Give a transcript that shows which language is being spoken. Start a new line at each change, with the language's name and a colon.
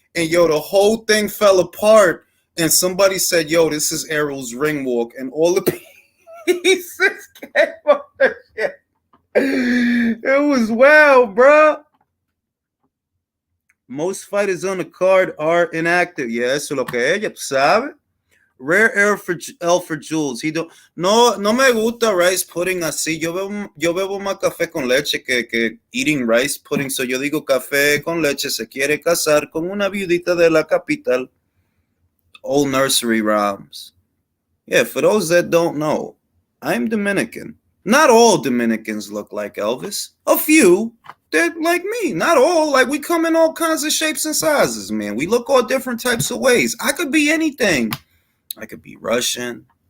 English: And yo, the whole thing fell apart. And somebody said, yo, this is Arrow's ring walk. And all the pieces came off the shit. It was wild, bro. Most fighters on the card are inactive.
Spanish: Yeah, eso es lo que ella, tú sabes.
English: Rare L for Jules.
Spanish: No me gusta rice pudding así. Yo bebo más café con leche que eating rice pudding. So yo digo café con leche se quiere casar con una viudita de la capital.
English: Old nursery rhymes. Yeah, for those that don't know, I'm Dominican. Not all Dominicans look like Elvis. A few, they're like me. Not all. Like, we come in all kinds of shapes and sizes, man. We look all different types of ways. I could be anything. I could be Russian.